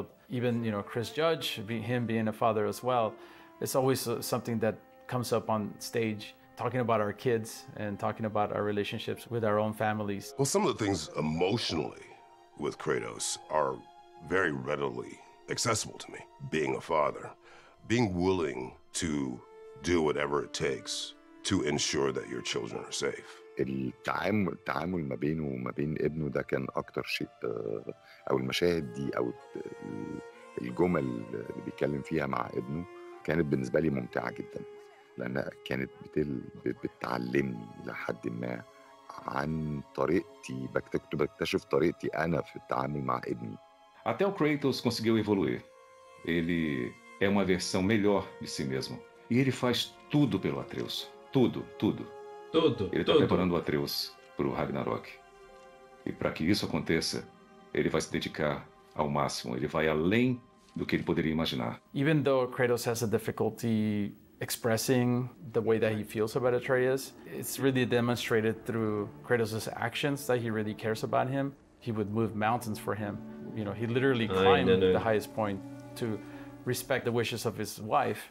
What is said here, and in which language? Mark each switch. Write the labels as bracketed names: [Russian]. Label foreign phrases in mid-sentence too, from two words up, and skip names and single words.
[English] Even, Chris Judge, him being a father as well, it's always something that comes up on stage, talking about our kids and talking about our relationships with our own families. Well, some of the things emotionally with Kratos are very readily accessible to me. Being a father, being willing to do whatever it takes to ensure that your children are safe. [Arabic] التعامل ما بينه وما بين ابنه ده كان اكتر شيء، او المشاهد دي او الجمل اللي بيتكلم فيها مع ابنه كانت بالنسبة لي ممتعة جدا، لانها كانت بتعلمني لحد ما عن طريقتي، بكتشف طريقتي انا في التعامل مع ابني. [Portuguese] Até o Kratos conseguiu evoluir. Ele é uma versão melhor de si mesmo. E ele faz tudo pelo Atreus. Tudo, tudo. Ele está preparando o Atreus para o Ragnarok. E para que isso aconteça, ele vai se dedicar ao máximo. Ele vai além do que ele poderia imaginar. [English] Even though Kratos has a difficulty expressing the way that he feels about Atreus, it's really demonstrated through Kratos' actions that he really cares about him. He would move mountains for him. He literally climbed the highest point to respect the wishes of his wife.